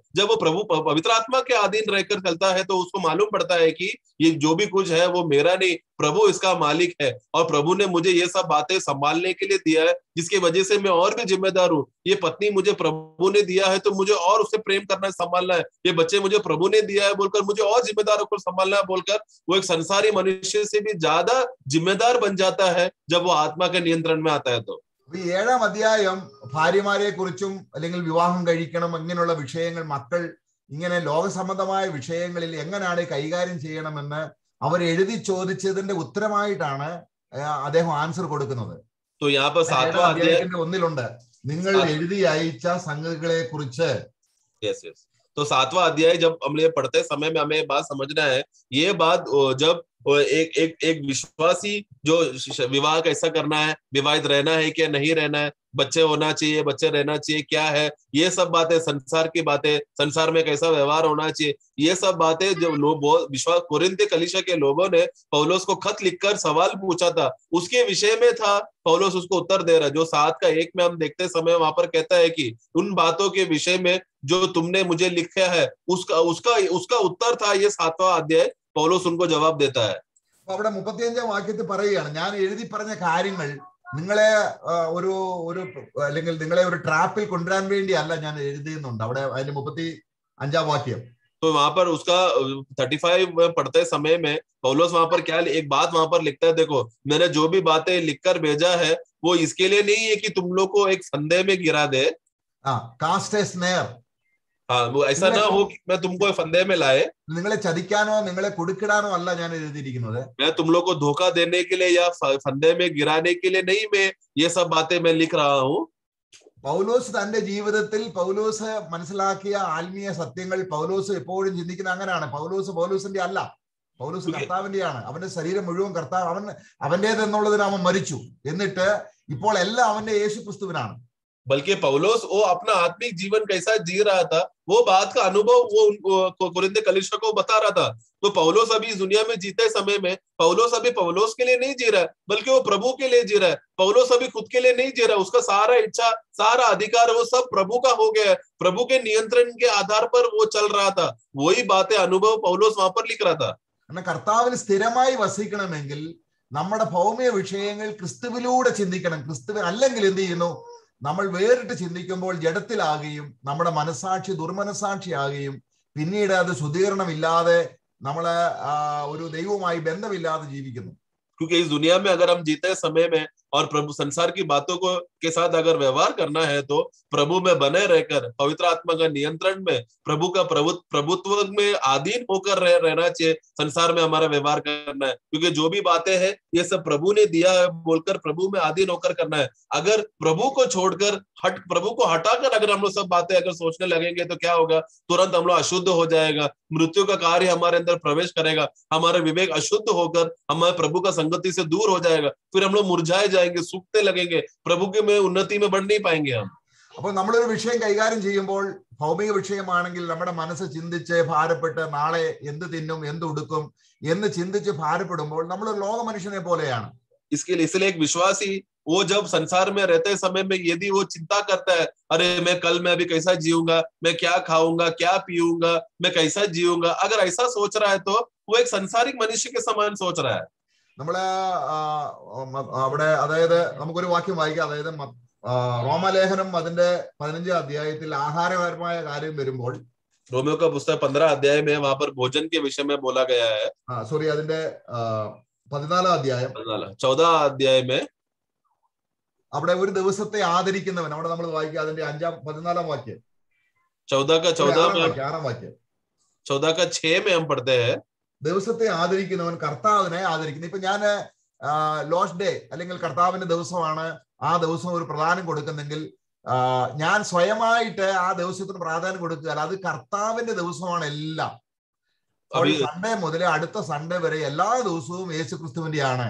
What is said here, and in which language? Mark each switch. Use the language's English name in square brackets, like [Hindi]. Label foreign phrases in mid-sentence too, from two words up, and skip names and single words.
[Hindi] जब वो प्रभु पवित्र आत्मा के अधीन रहकर चलता है तो उसको मालूम पड़ता है कि ये जो भी कुछ है वो मेरा नहीं, प्रभु इसका मालिक है और प्रभु ने मुझे ये सब बातें संभालने के लिए दिया है, जिसकी वजह से मैं और भी जिम्मेदार हूँ। ये पत्नी मुझे प्रभु ने दिया है तो मुझे और उससे प्रेम करना है, संभालना है। ये बच्चे मुझे प्रभु ने दिया है बोलकर मुझे और जिम्मेदार होकर संभालना है बोलकर वो एक संसारी मनुष्य से भी ज्यादा जिम्मेदार बन जाता है जब वो आत्मा के नियंत्रण में आता है। तो [Malayalam] 7-ാം അധ്യായം ഭാര്യമാരെ കുറിച്ചും അല്ലെങ്കിൽ വിവാഹം കഴിക്കണം ഇങ്ങനെയുള്ള വിഷയങ്ങൾ, മക്കൾ, ഇങ്ങനെ ലോകസംബന്ധമായ വിഷയങ്ങളിൽ എങ്ങനെയാണ് കൈകാര്യം ചെയ്യണമെന്ന് അവർ എഴുതി ചോദിച്ചതിന്റെ ഉത്തരമായിട്ടാണ് അദ്ദേഹം ആൻസർ കൊടുക്കുന്നത്. [Hindi] तो यहाँ पर 7वां अध्याय [Malayalam] 1 നിങ്ങൾ എഴുതി അയച്ച സംഗതികളെ കുറിച്ച്. [Hindi] तो 7वां अध्याय जब हम ये पढ़ते समय में हमें बात समझना है, ये बात जब एक विश्वासी जो विवाह कैसा करना है, विवाहित रहना है क्या नहीं रहना है, बच्चे होना चाहिए, बच्चे रहना चाहिए, क्या है, ये सब बातें, संसार की बातें, संसार में कैसा व्यवहार होना चाहिए, ये सब बातें जो लोग विश्वास कोरिन्थ कलीसिया के लोगों ने पौलुस को खत लिखकर सवाल पूछा था, उसके विषय में था। पौलुस उसको उत्तर दे रहा है। जो 7:1 में हम देखते समय वहां पर कहता है कि उन बातों के विषय में जो तुमने मुझे लिखा है उसका उत्तर था ये 7वां अध्याय। पौलुस उनको जवाब देता है। [Malayalam] അവിടെ 35-ാം വാക്യത്തിൽ പറയുകയാണ്, ഞാൻ എഴുതി പറഞ്ഞ കാര്യങ്ങൾ നിങ്ങളെ അല്ലെങ്കിൽ നിങ്ങളെ ഒരു ട്രാപ്പിൽ കൊണ്ടുവരാൻ വേണ്ടിയല്ല ഞാൻ എഴുതിയെന്നുണ്ട്. അവിടെ അതിന്റെ 35-ാം വാക്യം. [Hindi] तो वहां पर उसका 35 में पढ़ते समय में पौलुस वहां पर क्या एक बात वहां पर लिखता है, देखो मैंने जो भी बातें लिखकर भेजा है वो इसके लिए नहीं है कि तुम लोग को एक संदेह में गिरा दे। [English] cast a snare, [Hindi] हाँ, वो ऐसा ना हो कि मैं तुमको फंदे में लाए, [Malayalam] നിങ്ങളെ ചതിക്കാനോ നിങ്ങളെ കുടുക്കിടാനോ അല്ല ഞാൻ എഴുതിയിരിക്കുന്നത്. [Hindi] मैं तुम लोग को धोखा देने के लिए या फंदे में गिराने के लिए नहीं, मैं ये सब बातें मैं लिख रहा हूँ। [Malayalam] പൗലോസ് തന്റെ ജീവിതത്തിൽ പൗലോസ് മനസ്സിലാക്കിയ ആത്മീയ സത്യങ്ങൾ പൗലോസ് എപ്പോഴും ചിന്തിക്കുന്ന അങ്ങനെയാണ്. പൗലോസിന്റെ അല്ല, പൗലോസ് കർത്താവിന്റെയാണ്. അവന്റെ ശരീരം മുഴുവൻ കർത്താവ് അവന്റേതെന്നുള്ളതിന് അവൻ മരിച്ചു. എന്നിട്ട് ഇപ്പോൾ എല്ലാം അവന്റെ യേശു ക്രിസ്തുവിനാണ്. [Hindi] बल्कि पौलुस वो अपना आत्मिक जीवन कैसा जी रहा था वो बात का अनुभव वो कोरिन्थ कलीसिया को बता रहा था। तो पौलुस अभी इस दुनिया में जीते समय में पौलुस अभी पौलुस के लिए नहीं जी रहा है, बल्कि वो प्रभु के लिए जी रहा है। पौलुस अभी खुद के लिए नहीं जी रहा है, उसका सारा इच्छा, सारा अधिकार वो सब प्रभु का हो गया है। प्रभु के नियंत्रण के आधार पर वो चल रहा था। वही बातें अनुभव पौलुस वहां पर लिख रहा था। [Malayalam] കർത്താവിൽ സ്ഥിരമായി വസിക്കണമെങ്കിൽ നമ്മുടെ ഭൗമിക വിഷയങ്ങൾ ക്രിസ്തുവിലൂടെ ചിന്തിക്കണം. ക്രിസ്തുവിൽ അല്ലെങ്കിൽ എന്ത് ചെയ്യുന്നു, നമ്മൾ വേറിട്ട് ചിന്തിക്കുമ്പോൾ ജഡത്തിലാകുകയും നമ്മുടെ മനസാക്ഷി ദുർമനസാക്ഷിയാകുകയും പിന്നീട് അത് ശുദ്ധീകരണമില്ലാതെ നമ്മളെ ഒരു ദൈവവുമായി ബന്ധമില്ലാതെ ജീവിക്കുന്നു. [Hindi] क्योंकि इस दुनिया में अगर हम जीते समय में और प्रभु संसार की बातों को के साथ अगर व्यवहार करना है तो प्रभु में बने रहकर पवित्र आत्मा का नियंत्रण में प्रभु का प्रभुत्व में अधीन होकर रहना चाहिए। संसार में हमारा व्यवहार करना है क्योंकि जो भी बातें हैं ये सब प्रभु ने दिया है बोलकर प्रभु में अधीन होकर करना है। अगर प्रभु को छोड़कर प्रभु को हटाकर अगर हम लोग सब बातें अगर सोचने लगेंगे तो क्या होगा, तुरंत हम लोग अशुद्ध हो जाएगा, मृत्यु का कार्य हमारे अंदर प्रवेश करेगा, हमारा विवेक अशुद्ध होकर हमारे प्रभु का संगति से दूर हो जाएगा, फिर हम लोग मुरझाए जाएंगे, सूखते लगेंगे, प्रभु के में उन्नति में बढ़ नहीं पाएंगे हम। [Malayalam] അപ്പോൾ നമ്മളൊരു വിഷയം കൈകാര്യം ചെയ്യുമ്പോൾ ഭൗമിക വിഷയമാണെങ്കിൽ നമ്മുടെ മനസ്സ് ചിന്തിച്ച് ഭാരപ്പെട്ട് നാളെ എന്ത് തിന്നും എന്ത് ഉടുക്കും എന്ന് ചിന്തിച്ച് ഭാരപ്പെടുമ്പോൾ നമ്മളൊരു ലോക മനുഷ്യനെ പോലെയാണ്. [Hindi] इसलिए एक विश्वासी वो जब संसार में रहते समय में यदि वो चिंता करता है, अरे मैं कल मैं अभी कैसा जीऊंगा, मैं क्या खाऊंगा, क्या पीऊंगा, मैं कैसा जीऊंगा, अगर ऐसा सोच रहा है तो वो एक संसारिक मनुष्य के समान सोच रहा है। [Malayalam] നമ്മള് അവിടെ അതായത് നമുക്കൊരു വാക്യം വായിക്കാം. അതായത് റോമലേഖനം അതിന്റെ 15-ാം അധ്യായത്തിൽ ആഹാരപരമായ കാര്യം വരുമ്പോൾ, [Hindi] रोमियो का पुस्तक 15 अध्याय में वहां पर भोजन के विषय में बोला गया है। [Malayalam] സോറി, അതിന്റെ 14-ാം അധ്യായം [Hindi] 14 अध्याय में [Malayalam] അവിടെ ഒരു ദിവസത്തെ ആദരിക്കുന്നവൻ, അവിടെ നമ്മൾ വായിക്കുക അതിന്റെ 14-ാം വാക്യം, [Hindi] 14 का 6 में हम पढ़ते हैं। [Malayalam] ദിവസത്തെ ആദരിക്കുന്നവൻ കർത്താവിനെ ആദരിക്കുന്നു. ഇപ്പൊ ഞാൻ [English] Lord's day [Malayalam] അല്ലെങ്കിൽ കർത്താവിന്റെ ദിവസമാണ് ആ ദിവസം ഒരു പ്രാധാന്യം കൊടുക്കുന്നെങ്കിൽ ഞാൻ സ്വയമായിട്ട് ആ ദിവസത്തിന് പ്രാധാന്യം കൊടുക്കുക, അത് കർത്താവിന്റെ ദിവസമാണ് എല്ലാം. സൺഡേ മുതൽ അടുത്ത സൺഡേ വരെ എല്ലാ ദിവസവും യേശു ക്രിസ്തുവിന്റെയാണ്.